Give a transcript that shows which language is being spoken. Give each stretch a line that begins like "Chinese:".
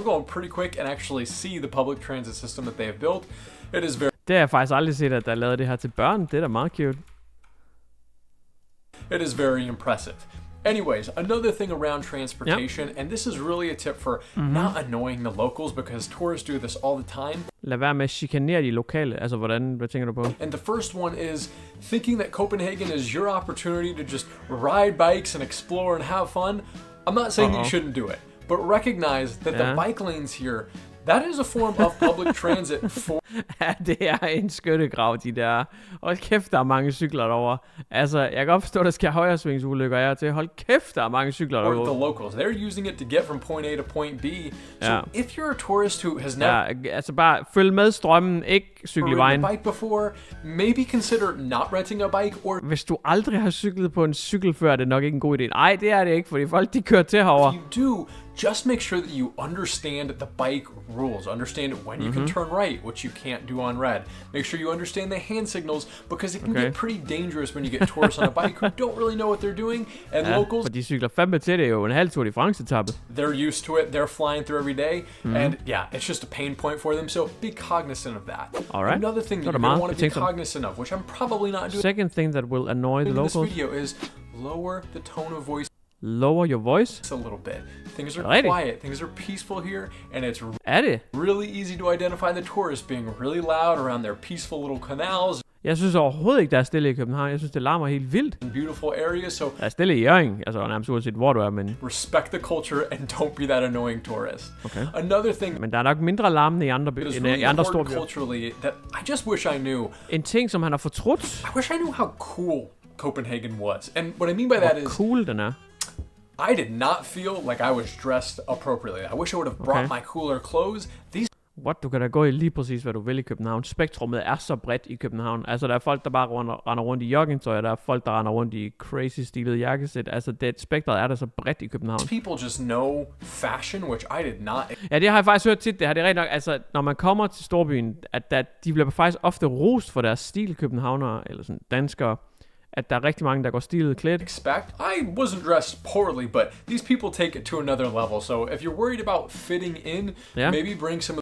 English: We're going pretty quick and actually see the public transit system that they have built. It is very.
Danish: Det har jeg faktisk aldrig set, at der er lavet det her til børn. Det er da meget cute.
English: It is very impressive. Anyways, another thing around transportation, and this is really a tip for not annoying the locals, because tourists do this all the time.
Danish: Lad være med at chikanere de lokale. Altså, hvad tænker du på?
English: And the first one is thinking that Copenhagen is your opportunity to just ride bikes and explore and have fun. I'm not saying that you shouldn't do it, but recognize that the bike lanes here, that is a form of public transit for...
Danish: Ja, det er en skyttegrav, de der. Hold kæft, der er mange cykler derovre. Altså, jeg kan godt forstå, der sker højresvingsulykker af til. Hold kæft, der er mange cykler derovre.
English: The locals, they're using it to get from point A to point B. So if you're a tourist who has never...
Danish: Ja, altså bare følg med strømmen, ikke cykle i vejen.
English: Bike before, maybe consider not renting a bike, or...
Danish: Hvis du aldrig har cyklet på en cykel før, er det nok ikke en god idé. Nej, det er det ikke, fordi folk de kører til herovre.
English: If you do, just make sure that you understand the bike rules. Understand when you can turn right, which you can't do on red. Make sure you understand the hand signals, because it can get pretty dangerous when you get tourists on a bike who don't really know what they're doing. And locals,
Danish: for de cykler fandme til, det er jo en halv Tour de France-etappe.
English: They're used to it. They're flying through every day, and yeah, it's just a pain point for them. So be cognizant of that. All right. Another thing that you're going to want to be cognizant of, which I'm probably not doing. Second thing that will annoy the locals. This video is lower the tone of voice. Lower your voice? A little bit. Things are quiet. Things are peaceful here, and it's really easy to identify the tourists being really loud around their peaceful little canals.
Danish: Jeg synes overhovedet ikke, der er stille i København. Jeg synes, det larmer helt vildt.
English: Beautiful areas, so
Danish: der er stille i Hjørring, altså nærmest uanset hvor du er, men...
English: Respect the culture and don't be that annoying tourist. Okay. Another thing...
Danish: Men der er nok mindre larmende i andre byer, end i andre store byer.
English: Culturally that I just wish I knew.
Danish: En ting, som han har fortrudt.
English: I wish I knew how cool Copenhagen was. And what I mean by that is...
Danish: Hvor cool den er.
English: I did not feel like I was dressed appropriately. I wish I would have brought my cooler clothes.
Danish: Du kan da gå i lige præcis, hvad du vil i København. Spektrummet er så bredt i København. Altså, der er folk, der bare render rundt i joggingtøj, der er folk, der render rundt i crazy stilet jakkesæt. Altså, spektret er der så bredt i København.
English: People just know fashion, which I did not.
Danish: Ja, det har jeg faktisk hørt tit. Det er rent nok, altså, når man kommer til storbyen, at de bliver faktisk ofte rost for deres stil, københavnere, eller sådan danskere. At der er rigtig mange, der går stilet klædt.
English: I wasn't dressed poorly, but these people take it to another level. So if you're worried about fitting in, maybe bring some